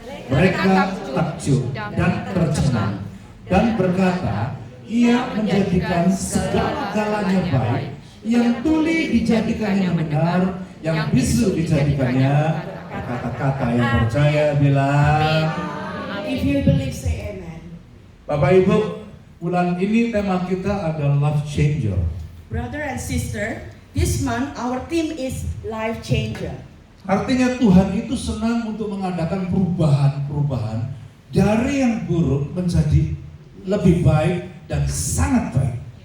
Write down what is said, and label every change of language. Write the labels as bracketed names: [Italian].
[Indonesian] Mereka takjub dan tercengang dan berkata, ia menjadikan segala-galanya baik, yang tuli dijadikannya benar, yang bisu dijadikannya kata-kata. Yang percaya bilang, [English] if you believe, say amen. [Indonesian] Bapak Ibu, bulan ini tema kita adalah life changer. [English] Brother and sister, this month our theme is life changer. [Indonesian] Artinya Tuhan itu senang untuk mengadakan perubahan-perubahan dari yang buruk menjadi lebih baik dan sangat baik.